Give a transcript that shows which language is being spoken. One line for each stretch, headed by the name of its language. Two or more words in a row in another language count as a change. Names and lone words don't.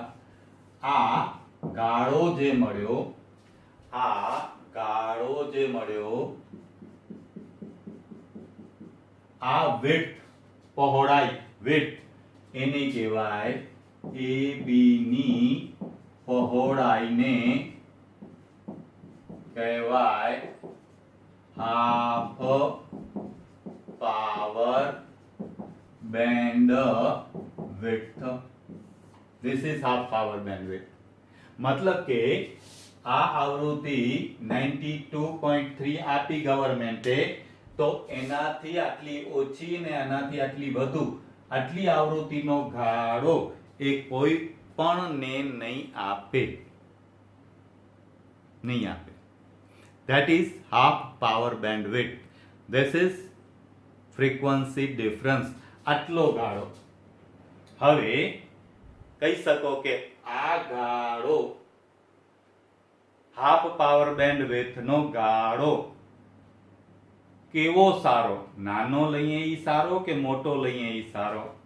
Gujarati: આ ગાળો જે મળ્યો, આ width, પહોળાઈ width એને કહેવાય AB ની પહોળાઈને કહેવાય
English: half power band width. This is half power bandwidth.
Gujarati: मतलब કે આ આવૃત્તિ 92.3 આપી ગવર્મેન્ટે, તો એનાથી આટલી ઓછી ને એનાથી આટલી વધુ, આટલી આવૃત્તિનો ગાળો એ કોઈ પણ ને નહીં આપે.
English: That is half power bandwidth. This is frequency difference.
Gujarati: આટલો ગાળો. હવે કહી શકો કે આ ગાળો,
English: half power bandwidth
Gujarati: નો ગાળો કેવો સારો? નાનો લઈએ ઈ સારો કે મોટો લઈએ ઈ સારો?